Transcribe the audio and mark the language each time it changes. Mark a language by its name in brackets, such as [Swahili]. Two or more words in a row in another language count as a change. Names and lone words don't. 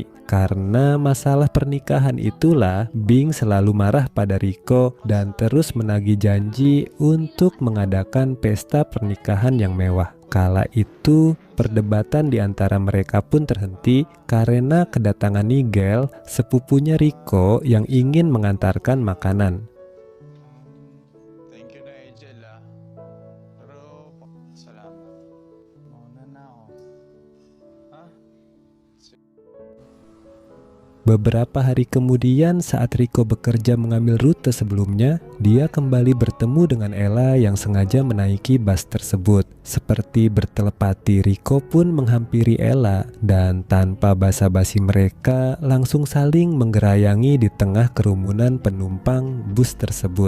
[Indonesian] Karena masalah pernikahan itulah Bing selalu marah pada Rico dan terus menagih janji untuk mengadakan pesta pernikahan yang mewah. Kala itu, perdebatan di antara mereka pun terhenti karena kedatangan Nigel, sepupunya Rico yang ingin mengantarkan makanan. [English] Thank you [Filipino] na, Angel, ah. Pero, salamat. Mauna na ako. Ha? [Indonesian] Beberapa hari kemudian saat Rico bekerja mengambil rute sebelumnya, dia kembali bertemu dengan Ella yang sengaja menaiki bus tersebut. Seperti bertelepati, Rico pun menghampiri Ella dan tanpa basa-basi mereka langsung saling menggerayangi di tengah kerumunan penumpang bus tersebut.